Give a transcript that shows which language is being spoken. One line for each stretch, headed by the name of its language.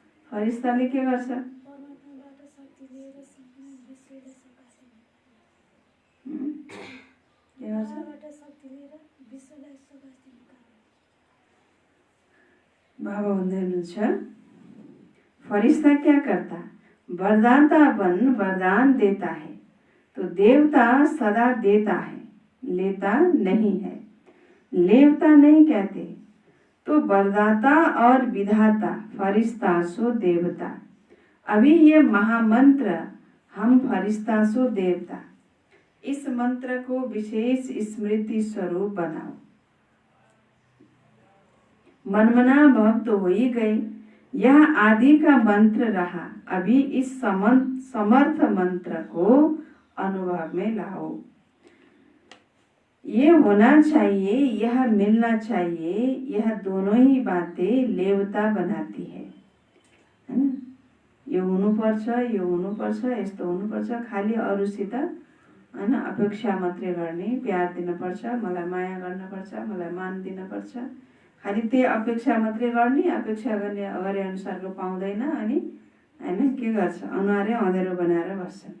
Nepali: फरिश्ताले के गर्छ? के गर्छ? बाबा भन्दै हुनुहुन्छ
Hindi: फरिश्ता क्या करता? वरदातापन वरदान देता है। तो देवता सदा देता है, लेता नहीं है। लेवता नहीं कहते। तो वरदाता और विधाता फरिश्ता सो देवता। अभी ये महामंत्र हम फरिश्ता सो देवता, इस मंत्र को विशेष स्मृति स्वरूप बनाओ। मनमना भव तो हो ही गए। यह आदि का मंत्र रहा, अभी इस समर्थ मंत्र को अनुभव में लाओ। ये होना चाहिए, यह मिलना चाहिए, यह दोनों ही बातें लेवता बनाती है हैन।
Nepali: यो हुनुपर्छ, यो हुनुपर्छ, यस्तो हुनुपर्छ, खाली अरूसित हैन अपेक्षा मात्रै गर्ने, प्यार दिनुपर्छ, मलाई माया गर्नुपर्छ, मलाई मान दिनुपर्छ, खाली त्यही अपेक्षा मात्रै गर्ने, अपेक्षा गर्ने गरे अनुसारको पाउँदैन अनि हैन के गर्छ, अनुहारै अँधेरो बनाएर बस्छ।